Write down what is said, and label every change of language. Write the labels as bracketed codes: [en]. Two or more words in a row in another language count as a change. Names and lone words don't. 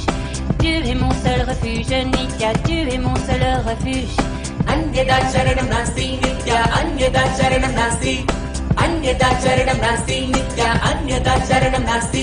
[fr] Tu es mon seul refuge, Nitya, tu es mon seul refuge. [sa] अन्यदा चरणं नास्ति, नित्य, अन्यदा चरणं नास्ति. अन्यदा चरणं नास्ति, नित्य, अन्यदा चरणं नास्ति.